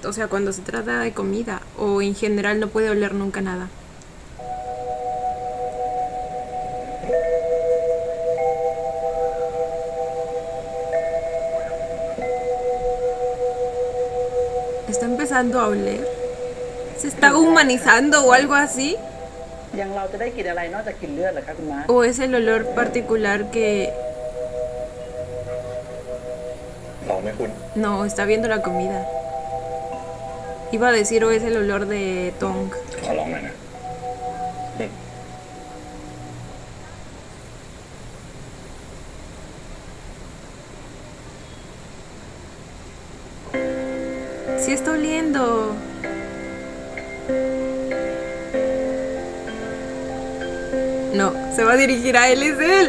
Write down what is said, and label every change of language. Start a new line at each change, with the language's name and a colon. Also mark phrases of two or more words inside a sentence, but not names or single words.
Spanish: O sea, cuando se trata de comida, o en general no puede oler nunca nada. ¿Está empezando a oler? ¿Se está humanizando o algo así?
Thai: ยังเราจะได้กลิ่นอะไรนอกจากกลิ่นเลือดเหรอคะคุณม้า
Spanish: ¿O es el olor particular que...
Thai: ลองไหมคุณ
Spanish: No, está viendo la comida. Iba a decir o es el olor de Tong.
Thai: ขอลองหน่อยนะอืม
Spanish: Sí está oliendo. No, se va a dirigir a él, es él.